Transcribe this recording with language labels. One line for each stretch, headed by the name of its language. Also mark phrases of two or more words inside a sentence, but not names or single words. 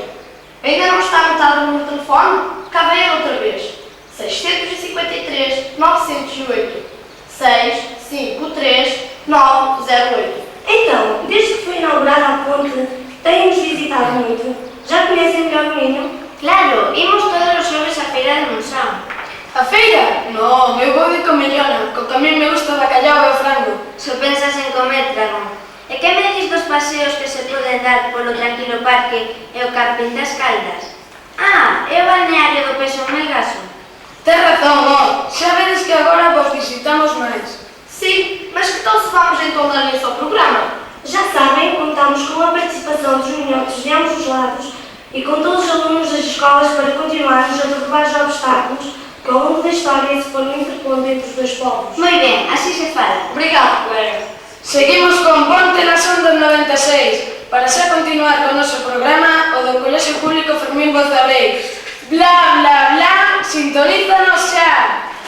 Portuguese: Ainda não está anotado o número de telefone? Cá vem ele outra vez. 653 908 653 908. Então, desde que foi inaugurada a ponte, têm-nos visitado muito. Já conhecem melhor o Minho?
Galician: Claro, imos todos os xoves á feira de Monção. A feira? Non, eu vou de comellona, co que
Spanish: a mí me gusta
Galician: o bacallau e o frango. Só pensas en comer, dragón. E que me decís dos paseos que se poden dar polo tranquilo parque e o camping das Caldas? Ah, e o balneario do Peso Melgaso? Tes razón, ó, xa vedes que agora vos visitamos máis.
Portuguese: Sim, mas que tal se vamos então dar início ao programa? Já sabem, contamos com a participação dos minhotos de ambos os lados e com todos os alunos das escolas para continuarmos a derrubar os obstáculos que ao longo da história se foram interpondo entre os dois povos.
Galician: Moi ben, así se fala.
Portuguese: Obrigado, colega.
Galician: Seguimos con Ponte nas Ondas 96 para xa continuar con o noso programa o do Colexio Público Fermín Bozarrey. Bla, bla, bla, sintonízanos xa!